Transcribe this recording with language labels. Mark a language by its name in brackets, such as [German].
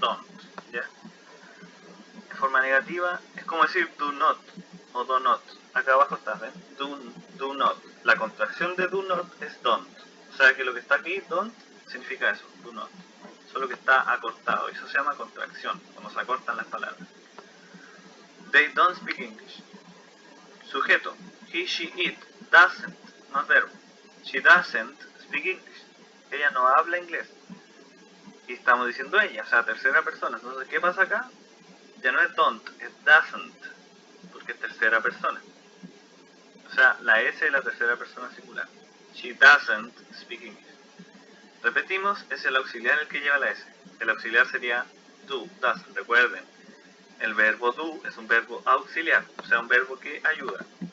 [Spanish] Don't. ¿Ya? En forma negativa es como decir do not o do not. Acá abajo está, ¿ven? Do not. La contracción de do not es don't. O sea que lo que está aquí, don't, significa eso, do not. solo que está acortado. Eso se llama contracción, cuando se acortan las palabras. [English] They don't speak English. Sujeto, he, she, it, doesn't, [Spanish] no es verbo. [English] She doesn't speak English. [Spanish] Ella no habla inglés. Y estamos diciendo ella, o sea, tercera persona. Entonces, ¿qué pasa acá? Ya no es don't, es doesn't, porque es tercera persona. O sea, la S es la tercera persona singular. [English] She doesn't speak English. [Spanish] Repetimos, es el auxiliar el que lleva la S. El auxiliar sería do, doesn't. Recuerden, el verbo do es un verbo auxiliar, o sea, un verbo que ayuda.